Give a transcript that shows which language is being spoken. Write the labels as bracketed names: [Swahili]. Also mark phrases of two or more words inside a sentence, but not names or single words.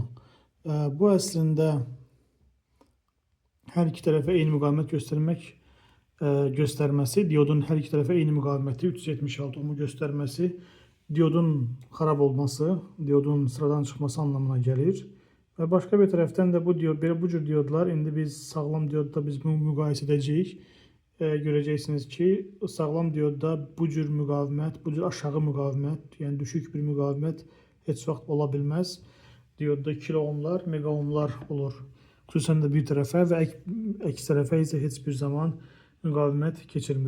[Turkish] Bu aslında her iki tarafa [Azerbaijani] eyni müqavimət [Turkish] göstermesi, diyodun her iki tarafa [Azerbaijani] eyni müqaviməti [Turkish] 376 ohmu göstermesi, diyodun xarab olması, diyodun sıradan çıxması anlamına gelir. Ve başka bir taraftan da [Azerbaijani] bu diod, bu cür diyodlar, indi biz sağlam diyodda biz bunu müqayisə edəcəyik. [Turkish] Göreceksiniz ki, [Azerbaijani] sağlam diyodda bu cür müqavimət, bu cür aşağı müqavimət, [Turkish] yani düşük bir [Azerbaijani] müqavimət heç vaxt ola bilməz. Diyodda kilo ohmlar, mega ohmlar olur. Xüsusən də bir tərəfə və əks tərəfə isə heç bir zaman müqavimət keçirmir.